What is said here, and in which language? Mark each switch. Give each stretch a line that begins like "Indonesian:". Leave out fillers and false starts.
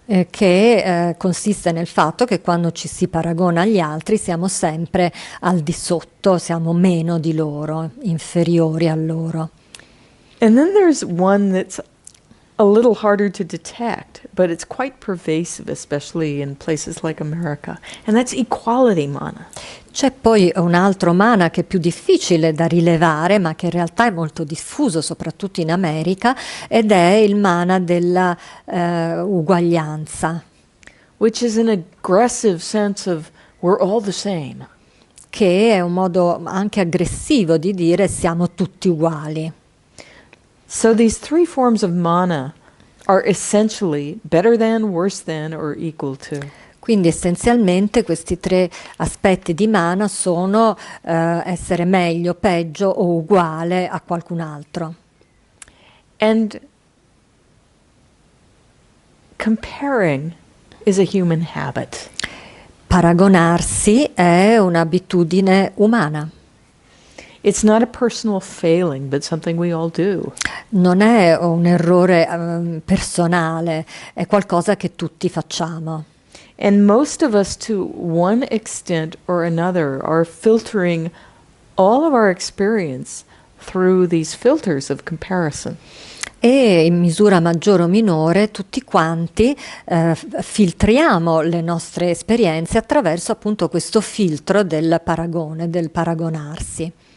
Italian: Che consiste nel fatto che quando ci si paragona agli altri siamo sempre al di sotto, siamo meno di loro, inferiori a loro.
English: And then there's one that's a little harder to detect, but it's quite pervasive, especially in places like America, and that's equality mana.
Italian: C'è poi un altro mana che è più difficile da rilevare, ma che in realtà è molto diffuso, soprattutto in America, ed è il mana della uguaglianza,
English: Which is an aggressive sense of we're all the same.
Italian: che è un modo anche aggressivo di dire siamo tutti uguali.
English: So these three forms of mana are essentially better than, worse than, or equal to.
Italian: Quindi essenzialmente questi tre aspetti di mana sono essere meglio, peggio o uguale a qualcun altro.
English: And comparing is a human habit.
Italian: Paragonarsi è un'abitudine umana.
English: It's not a personal failing, but something we all do.
Italian: Non è un errore personale, è qualcosa che tutti facciamo.
English: And most of us, to one extent or another, are filtering all of our experience through these filters of comparison.
Italian: E in misura maggiore o minore tutti quanti filtriamo le nostre esperienze attraverso appunto questo filtro del paragone, del paragonarsi.